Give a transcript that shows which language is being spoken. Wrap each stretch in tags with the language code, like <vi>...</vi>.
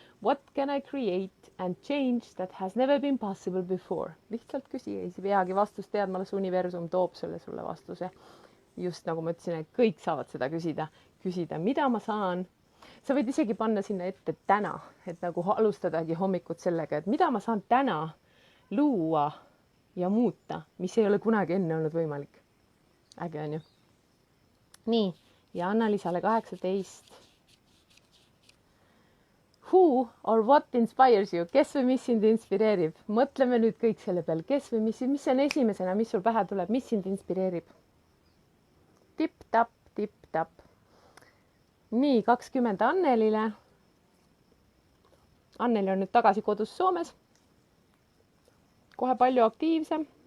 <en>What can I create and change that has never been possible before?</en> <et>Lihtsalt küsi, ei peagi vastust teadma, las universum toob sulle vastuse. Just nagu ma ütlesin, et kõik saavad seda küsida, mida ma saan. Sa võid isegi panna sinna ette täna, et nagu alustadagi hommikut sellega, et mida ma saan täna luua ja muuta, mis ei ole kunagi enne olnud võimalik. Äge on ju. Nii, ja Anna-Liisale 18.</et> <en>Who or what inspires you?</en> <et>Kes või mis sind inspireerib? Mõtleme nüüd kõik selle peal. Kes või mis on esimesena, mis sul pähe tuleb? Mis sind inspireerib? Tipp-tapp. Nii, 20 Annelile. Anneli on nüüd tagasi kodus Soomes. Kohe palju aktiivsem.</et>